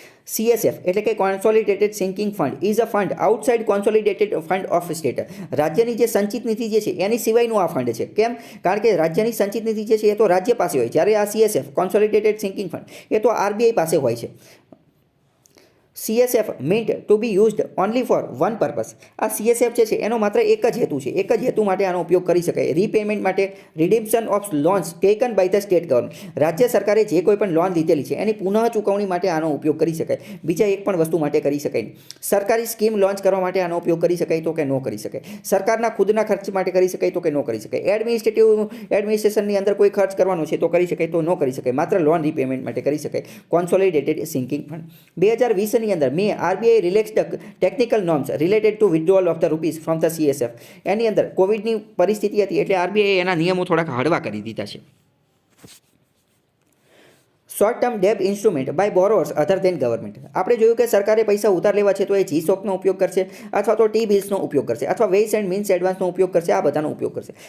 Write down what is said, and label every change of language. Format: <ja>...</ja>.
<en>CSF</en> <gu>એટલે કે</gu> <en>Consolidated sinking fund is a fund outside consolidated fund of state.</en> <gu>રાજ્યની જે સંચિત નીતિ જે છે એની સિવાયનું આ ફંડ છે. કેમ? કારણ કે રાજ્યની સંચિત નીતિ જે છે એ તો રાજ્ય પાસે હોય, જ્યારે આ CSF કોન્સોલિડેટેડ સિંકિંગ ફંડ એ તો RBI પાસે હોય છે.</gu> <en>CSF meant to be used only for one purpose.</en> <gu>આ CSF જે છે એનો માત્ર એક જ હેતુ છે. એક જ હેતુ માટે આનો ઉપયોગ કરી શકાય.</gu> <en>Repayment માટે, redemption of loans taken by the state government.</en> <gu>રાજ્ય સરકારે જે કોઈ પણ લોન લીધેલી છે એની પુનઃ ચૂકવણી માટે આનો ઉપયોગ કરી શકાય. બીજા એક પણ વસ્તુ માટે કરી શકાય નહીં. સરકારી સ્કીમ લોન્ચ કરવા માટે આનો ઉપયોગ કરી શકાય તો કે ન કરી શકાય. સરકારના ખુદના ખર્ચ માટે કરી શકાય તો કે ન કરી શકાય. એડમિનિસ્ટ્રેશનની અંદર કોઈ ખર્ચ કરવાનો છે તો કરી શકાય તો ન કરી શકાય. માત્ર લોન રીપેમેન્ટ માટે કરી શકાય. Consolidated sinking fund. 2020ની અંદર</gu> <en>RBI relaxed the technical norms related to withdrawal of the rupees from the CSF.</en> <gu>એની અંદર કોવિડની પરિસ્થિતિ હતી એટલે RBI એના નિયમો થોડાક હળવા કરી દીધા છે.</gu> <en>Short term debt instrument by borrowers other than government.</en> <gu>આપણે જોયું કે સરકારે પૈસા ઉધાર લેવા છે તો એ જીસોકનો ઉપયોગ કરશે અથવા તો ટી બિલ્સનો ઉપયોગ કરશે અથવા વેઇસ એન્ડ મીન્સ એડવાન્સનો ઉપયોગ કરશે, આ બધાનો ઉપયોગ કરશે.</gu>